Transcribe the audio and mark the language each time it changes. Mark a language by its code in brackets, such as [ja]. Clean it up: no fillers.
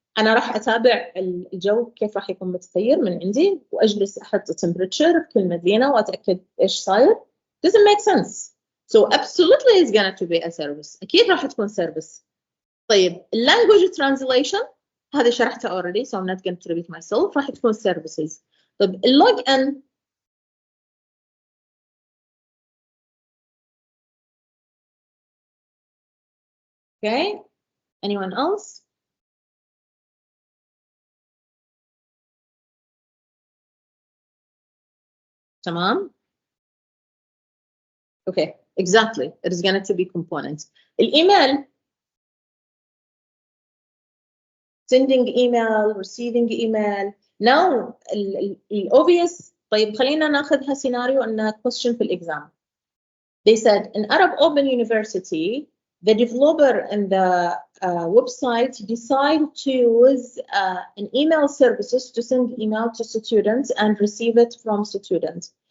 [ar] أنا راح أتابع الجو كيف راح يكون متغير من عندي وأجلس أحط temperature بكل مدينة وأتأكد إيش صاير. [en] Doesn't make sense. So absolutely it's going to be a service. [ar] أكيد راح تكون service. طيب language translation هذه شرحتها already, [en] so I'm not going to repeat myself. [ar] راح تكون services. [en] طيب log in okay. Anyone else? [ar] تمام. [en] Okay, exactly. It is going to be component. الإيميل sending email, receiving email. Now obvious. [ar] طيب خلينا ناخذها سيناريو إنه question في الإكزام. [en] They said in Arab Open University, the developer and the website decide to use an email services to send email to students and receive it from students.